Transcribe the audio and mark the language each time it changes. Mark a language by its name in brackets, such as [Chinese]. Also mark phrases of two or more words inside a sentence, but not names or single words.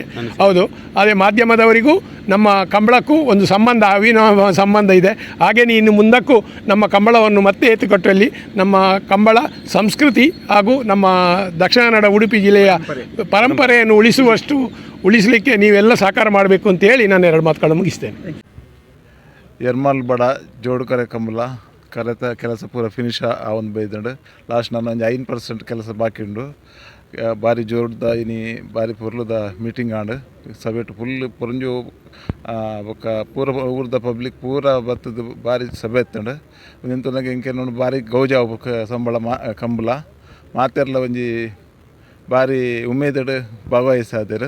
[Kannada] ಹೌದು, ಅದೇ ಮಾಧ್ಯಮದವರಿಗೂ ನಮ್ಮ ಕಂಬಳಕ್ಕೂ ಒಂದು ಸಂಬಂಧ, ಅವಿನಾಭಾವ ಸಂಬಂಧ ಇದೆ. ಹಾಗೆಯೇ ಇನ್ನು ಮುಂದಕ್ಕೂ ನಮ್ಮ ಕಂಬಳವನ್ನು ಮತ್ತೆ ಎತ್ತಿಕೊಟ್ಟಲ್ಲಿ ನಮ್ಮ ಕಂಬಳ ಸಂಸ್ಕೃತಿ ಹಾಗೂ ನಮ್ಮ ದಕ್ಷಿಣ ಕನ್ನಡ ಉಡುಪಿ ಜಿಲ್ಲೆಯ ಪರಂಪರೆಯನ್ನು ಉಳಿಸಲಿಕ್ಕೆ ನೀವೆಲ್ಲ ಸಹಕಾರ ಮಾಡಬೇಕು ಅಂತೇಳಿ ನಾನು 2 ಮಾತುಗಳನ್ನು ಮುಗಿಸ್ತೇನೆ. [Tulu] ಎರ್ಮಾಲ್ ಬಡ ಜೋಡುಕರೆ ಕಂಬಳ ಕರೆತ ಕೆಲಸ ಪೂರ ಫಿನಿಶ್ ಆವೊಂದು ಬೈದಂಡು ಲಾಸ್ಟ್ ನಾನು ಒಂದು 5% ಕೆಲಸ ಬಾಕಿ ಉಂಡು. ಬಾರಿ ಜೋರ್ದ ಇನಿ ಬಾರಿ ಪೊರ್ಲುದ ಮೀಟಿಂಗ್ ಆಂಡು ಸಭೆಟ್ ಫುಲ್ ಪೊರಂಜು ಬೊಕ್ಕ ಪೂರ ಊರ್ದ ಪಬ್ಲಿಕ್ ಪೂರ ಬತ್ತದ ಬಾರಿ ಸಭೆ ಎತ್ತಂಡು ನಿಂತನಾಗ ಇಂಕೆ ನೋಡಿ ಬಾರಿ ಗೌಜ ಸಂಬಳ ಕಂಬಳ ಮಾತೆರ್ಲ ಒಂಜಿ ಬಾರಿ ಉಮೇದಡು ಭಾಗವಹಿಸಾದರು.